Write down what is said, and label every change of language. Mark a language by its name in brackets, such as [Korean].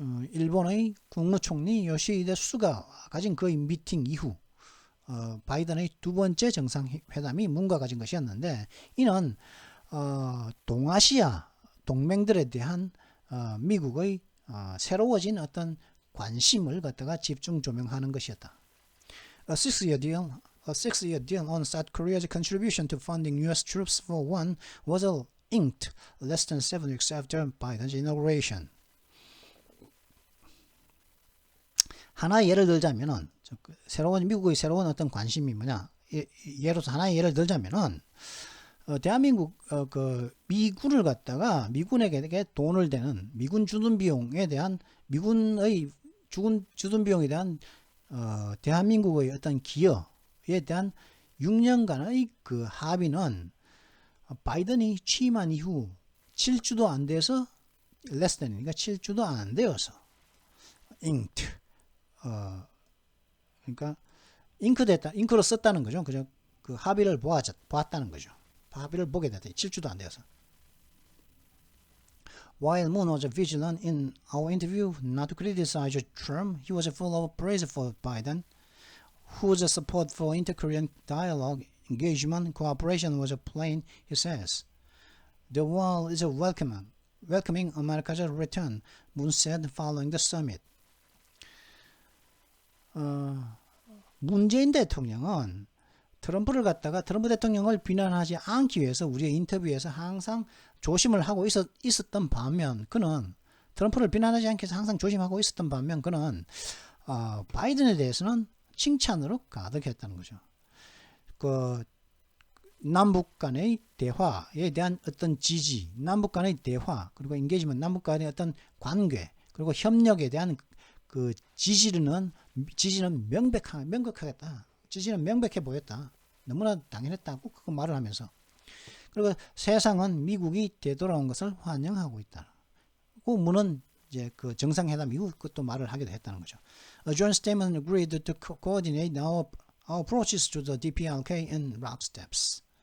[Korean] 일본의 국무총리 요시히데 수가 가진 그 미팅 이후 바이든의 두 번째 정상회담이 문과 가진 것이었는데 이는 동아시아 동맹들에 대한 미국의 새로워진 어떤 관심을 갖다가 집중 조명하는 것이었다. [English] A six-year deal on South Korea's contribution to funding U.S. troops for one was inked less than 7 weeks after Biden's inauguration. [Korean] 하나의 예를 들자면은 미국의 새로운 어떤 관심이 뭐냐? 예로서 하나의 예를 들자면은 대한민국 미군을 갖다가 미군에게 돈을 대는 미군 주둔 비용에 대한 미군의 주둔 비용에 대한 대한민국의 어떤 기여에 대한 6년간의 그 합의는 바이든이 취임한 이후 7주도 안 돼서 [English] less than [Korean] 그러니까 7주도 안 되어서 inked 그러니까 잉크로 썼다는 거죠. 그죠? 그 합의를 보았다는 거죠. 합의를 보게 됐다. 7주도 안 되어서. [English] While Moon was vigilant in our interview not to criticize Trump, he was full of praise for Biden, whose support for inter-Korean dialogue, engagement, cooperation was plain, he says. The world is welcoming America's return, Moon said following the summit. [Korean] 문재인 대통령은 트럼프 대통령을 비난하지 않기 위해서 우리의 인터뷰에서 항상 조심을 하고 있었던 반면 그는 트럼프를 비난하지 않기 위해서 항상 조심하고 있었던 반면 그는 바이든에 대해서는 칭찬으로 가득했다는 거죠. 그 남북 간의 대화에 대한 어떤 지지, 남북 간의 대화, 그리고 인게이지먼트, 남북 간의 어떤 관계, 그리고 협력에 대한 그 지지는 명백하겠다. 지지는 명백해 보였다. 너무나 당연했다고 그 말을 하면서 그리고 세상은 미국이 되돌아온 것을 환영하고 있다. 그 문은 이제 그 정상회담 이후 그것도 말을 하기도 했다는 거죠. [English] A joint statement agreed to coordinate our approaches to the DPRK and rock steps.